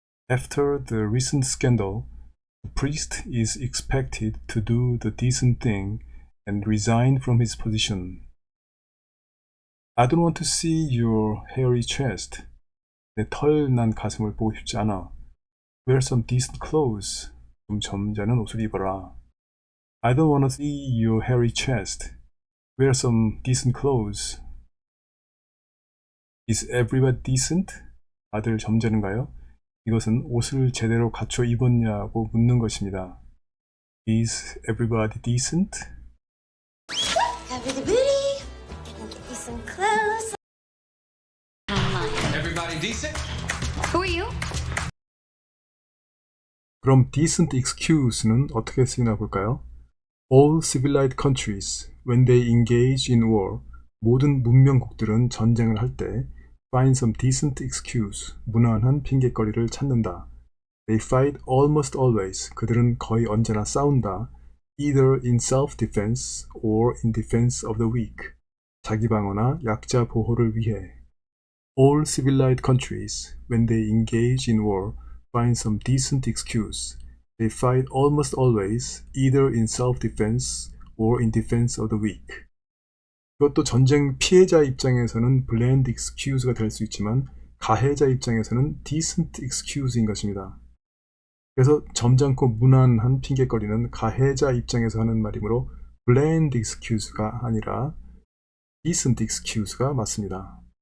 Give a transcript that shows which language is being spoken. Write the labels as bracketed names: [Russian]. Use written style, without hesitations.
[English] After the recent scandal, the priest is expected to do the decent thing and resign from his position. I don't want to see your hairy chest. [Korean] 내 털난 가슴을 보고 싶지 않아. [English] Wear some decent clothes. [Korean] 좀 점잖은 옷을 입어라. [English] I don't want to see your hairy chest. Wear some decent clothes. Is everybody decent? [Korean] 다들 점잖은가요? 이것은 옷을 제대로 갖춰 입었냐고 묻는 것입니다. [English] Is everybody decent? Cover the booty. Gonna get you some clothes. Who are you? [Korean] 그럼 decent excuse는 어떻게 쓰이나 볼까요? [English] All civilized countries, when they engage in war, [Korean] 모든 문명국들은 전쟁을 할 때 [English] find some decent excuse, [Korean] 무난한 핑계거리를 찾는다. [English] They fight almost always, [Korean] 그들은 거의 언제나 싸운다. [English] Either in self-defense or in defense of the weak, [Korean] 자기 방어나 약자 보호를 위해. [English] All civilized countries, when they engage in war, find some decent excuse. They fight almost always, either in self-defense or in defense of the weak. [Korean] 이것도 전쟁 피해자 입장에서는 bland excuse가 될 수 있지만 가해자 입장에서는 decent excuse인 것입니다. 그래서 점잖고 무난한 핑계거리는 가해자 입장에서 하는 말이므로 bland excuse가 아니라 decent excuse가 맞습니다.